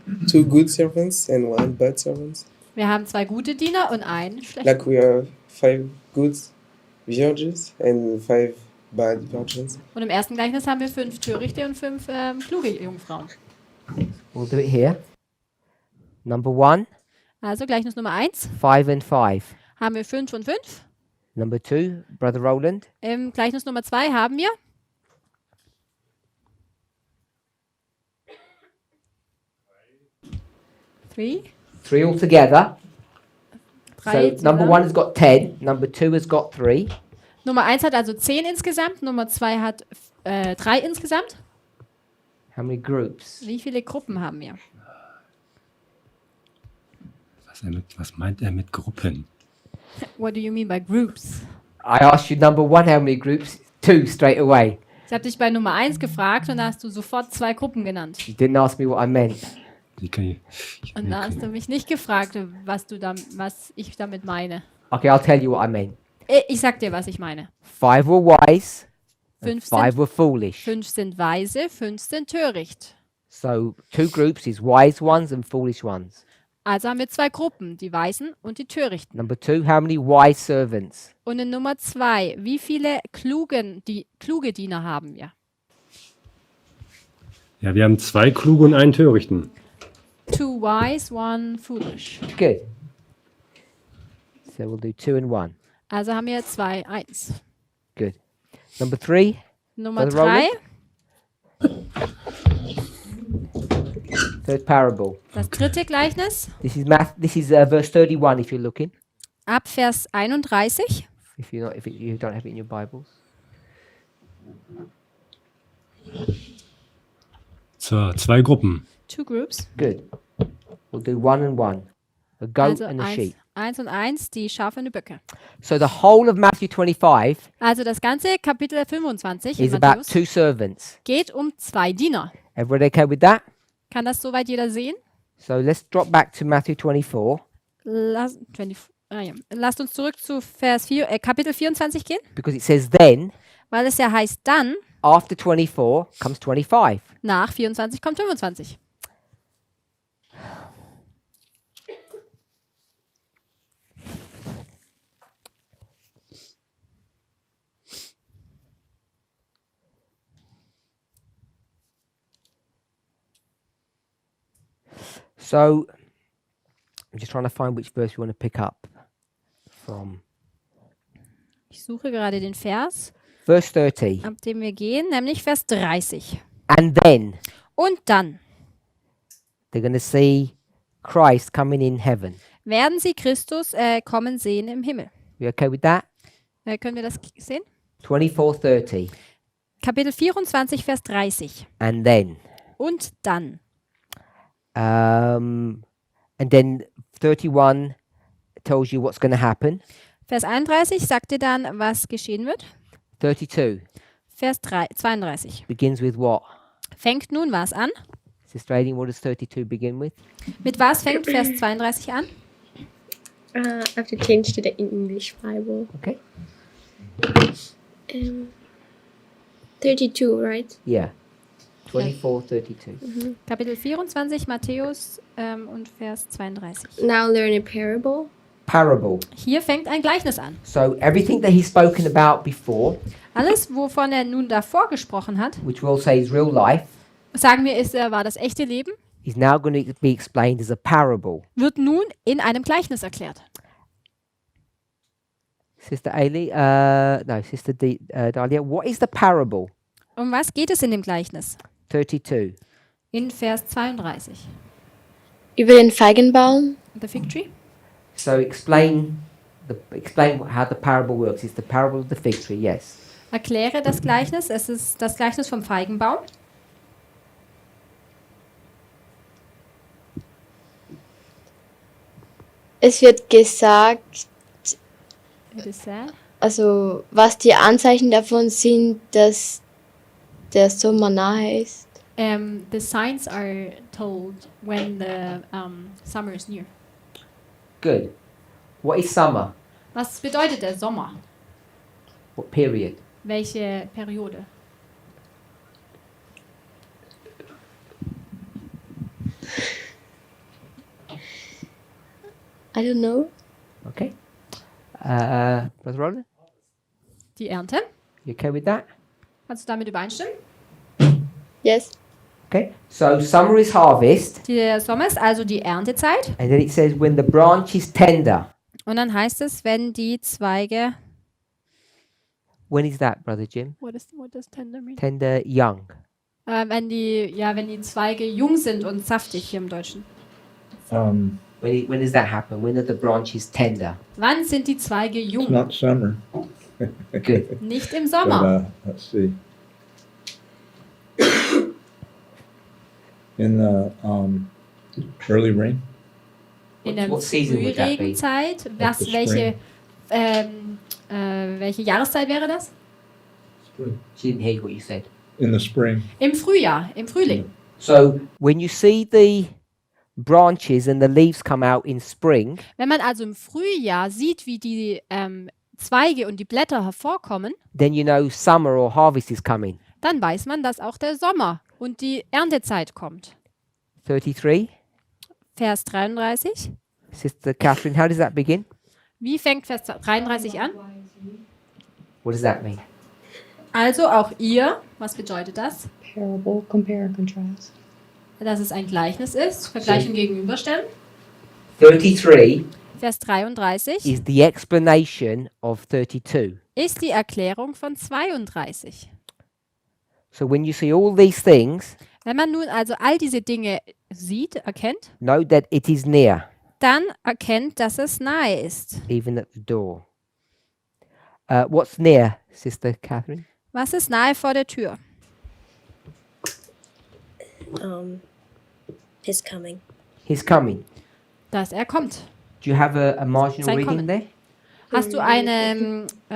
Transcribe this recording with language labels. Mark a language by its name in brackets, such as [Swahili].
[English] two good servants and 1 bad servant. [German] Wir haben 2 gute Diener und einen schlechten. [English] Like we have 5 good virgins and 5 bad virgins. [German] Und im ersten Gleichnis haben wir 5 törichte und 5 kluge Jungfrauen. [English] we'll do it here. Number 1, [German] Also Gleichnis Nummer 1 [English] 5 and 5. [German] haben wir 5 und 5. [English] Number 2, Brother Roland. [German] Im Gleichnis Nummer 2 haben wir 3. [English] 3 altogether. [German] Drei [English] So number [German] zusammen. [English] 1 has got 10. Number 2 has got 3. [German] Nummer 1 hat also 10 insgesamt, Nummer 2 hat 3 insgesamt. [English] How many groups? [German] Wie viele Gruppen haben wir? Was meint er mit Gruppen? [English] What do you mean by groups? I asked you number 1 how many groups? 2 straight away. [German] Ich habe dich bei Nummer 1 gefragt und da hast du sofort 2 Gruppen genannt. [English] You didn't ask me what I meant. [German] Die kann ich, Und da hast du mich nicht gefragt, was ich damit meine. [English] Okay, I'll tell you what I meant. [German] Ich sag dir, was ich meine. [English] 5 were wise, and 5 [German] sind, [English] were foolish. [German] 5 sind weise, 5 sind töricht. [English] So 2 groups is wise ones and foolish ones. [German] Also haben wir 2 Gruppen, die Weisen und die Törichten. [English] Number 2, how many wise servants? [German] Und in Nummer 2, wie viele kluge Diener haben wir? ja, wir haben 2 kluge und einen törichten. [English] 2 wise, 1 foolish. Good. So we'll do 2 and 1. [German] Also haben wir 2, 1. [English] Good. Number 3, [German] Nummer [English] Brother [German] 3, [English] third parable. [German] das dritte Gleichnis, [English] This is verse 31 if you're looking. [German] ab Vers 31. [English] If you don't have it in your Bibles. [German] So, 2 Gruppen. [English] 2 groups. Good. We'll do 1 and 1. A goat [German] Also [English] and a sheep. [German] 1 und 1, die Schafe und die Böcke. [English] So the whole of Matthew 25 [German] Also das ganze Kapitel 25 in [English] is about [German] Matthäus [English] 2 servants. [German] geht um 2 Diener. [English] Everybody okay with that? [German] Kann das soweit jeder sehen? [English] So let's drop back to Matthew 24 [German] Lasst uns zurück zu Kapitel 24 gehen, [English] because it says then [German] weil es ja heißt, dann [English] after 24 comes 25. [German] nach 24 kommt 25. [English] So I'm just trying to find which verse we want to pick up from. [German] Ich suche gerade den Vers, [English] Verse 30. [German] ab dem wir gehen, nämlich Vers 30. [English] And then [German] Und dann [English] they're going to see Christ coming in heaven. [German] werden sie Christus kommen sehen im Himmel. [English] You okay with that? [German] Können wir das sehen? [English] 24:30. [German] Kapitel 24, Vers 30. [English] And then. [German] Und dann. [English] And then 31 tells you what's going to happen. [German] Vers 31 sagt dir dann, was geschehen wird. [English] 32 [German] Vers 32 [English] begins with what? [German] fängt nun was an? [English] Sister Aileen, what does 32 begin with? [German] Mit was fängt Vers 32 an? [English] I have to change to the English Bible. Okay. 32, right? Yeah. 24:32. [German] Kapitel 24, Matthäus und Vers 32. [English] Now learn a parable. Parable. [German] Hier fängt ein Gleichnis an. [English] So everything that he's spoken about before, [German] Alles, wovon er nun davor gesprochen hat, [English] which we'll say is real life, [German] sagen wir, war das echte Leben, [English] is now going to be explained as a parable. [German] wird nun in einem Gleichnis erklärt. [English] Sister Aileen, no, Sister Dahlia, what is the parable? [German] Um was geht es in dem Gleichnis? [English] 32. [German] In Vers 32. Über den Feigenbaum. [English] The fig tree? So explain how the parable works. It's the parable of the fig tree, yes. [German] Erkläre das Gleichnis. Es ist das Gleichnis vom Feigenbaum. Es wird gesagt, [English] It is said. [German] also was die Anzeichen davon sind, dass der Sommer nahe ist. [English] The signs are told when the summer is near. Good. What is summer? [German] Was bedeutet der Sommer? [English] What period? [German] Welche Periode? [English] I don't know. Okay. Brother Roland, [German] Die Ernte. [English] you okay with that? [German] Kannst du damit übereinstimmen? [English] Yes. Okay. So summer is harvest, [German] Der Sommer ist also die Erntezeit. [English] and then it says when the branch is tender. [German] Und dann heißt es, wenn die Zweige. [English] When is that, Brother Jim? What does tender mean? Tender, young. [German] Wenn die Zweige jung sind und saftig hier im Deutschen. [English] When does that happen? When are the branches tender? [German] Wann sind die Zweige [English] It's [German] jung? [English] not summer, Good. [German] Nicht im [English] but [German] Sommer. [English] let's see. In the early rain, [German] In der [English] What season would that be? [German] Frühregenzeit. [English] the [German] Welche Jahreszeit wäre das? [English] She didn't hear what you said. in the spring. [German] Im Frühjahr, im Frühling. [English] So when you see the branches and the leaves come out in spring, [German] Wenn man also im Frühjahr sieht, wie die Zweige und die Blätter hervorkommen, [English] then you know summer or harvest is coming. [German] dann weiß man, dass auch der Sommer und die Erntezeit kommt. [English] 33. [German] Vers 33. [English] Sister Catherine, how does that begin? [German] Wie fängt Vers 33 an? [English] What does that mean? [German] Also auch ihr, was bedeutet das? [English] Parable, compare and contrast. [German] Dass es ein Gleichnis ist, Vergleich und Gegenüberstellen. [English] 33 [German] Vers 33 [English] is the explanation of 32. [German] ist die Erklärung von 32. [English] So when you see all these things, [German] Wenn man nun also all diese Dinge sieht, erkennt, [English] know that it is near, [German] dann erkennt, dass es nahe ist. [English] even at the door. What's near, Sister Catherine? [German] Was ist nahe vor der Tür? [English] His coming. He's coming. [German] Dass er kommt. [English] Do you have a marginal [German] Sein [English] reading [German] Kommen. [English] there? [German] Hast du eine,